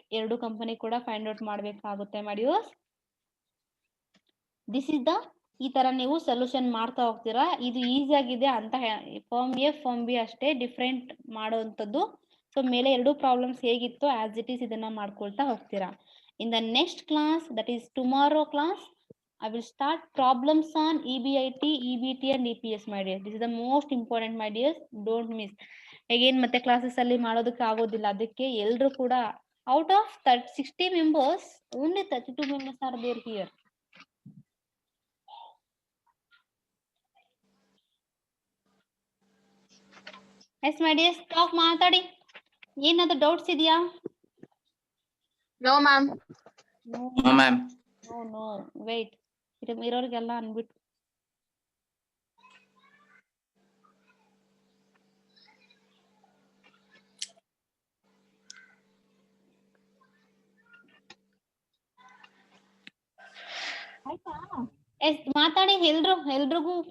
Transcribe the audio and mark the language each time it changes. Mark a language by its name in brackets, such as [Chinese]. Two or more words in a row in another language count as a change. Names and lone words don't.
[Kannada] ಎರಡು ಕಂಪನಿ ಕೂಡ [English] find out [Kannada] ಮಾಡ್ಬೇಕಾಗುತ್ತೆ ಮಾಡಿಯೋಸ್. [English] this is the [Kannada] ಈ ತರ ನೀವು ಸೊಲ್ಯೂಷನ್ ಮಾಡ್ತಾ ಹೋಗ್ತೀರಾ. ಇದು ಈಸಿ ಆಗಿದೆ ಅಂತ [English] form A form B [Kannada] ಅಷ್ಟೇ ಡಿಫ್ರೆಂಟ್ ಮಾಡುವಂತದ್ದು. ಸೊ ಮೇಲೆ ಎರಡು ಪ್ರಾಬ್ಲಮ್ಸ್ ಹೇಗಿತ್ತು [English] as it is [Kannada] ಇದನ್ನ ಮಾಡ್ಕೊಳ್ತಾ ಹೋಗ್ತೀರಾ. [English] in the next class, that is tomorrow class, I will start problems on EBIT, EBT and EPS, my dear. This is the most important, my dears. Don't miss. Again [Kannada] ಮತ್ತೆ ಕ್ಲಾಸಸ್ ಅಲ್ಲಿ ಮಾಡೋದಕ್ಕೆ ಆಗೋದಿಲ್ಲ, ಅದಕ್ಕೆ ಎಲ್ಲರೂ ಕೂಡ [English] out of 60 members, only 32 members are there here. Yes, my dears, talk ಮಾತಾಡಿ. [Kannada] ಏನಾದ್ರು ಡೌಟ್ಸ್ ಇದೆಯಾ? [English] No, ma'am. No, No, ma'am. no, wait. [Kannada] ಇರೋರಿಗೆಲ್ಲ ಅನ್ಬಿಟ್ಟು ಎಸ್ ಮಾತಾಡಿ ಎಲ್ರಿಗೂ.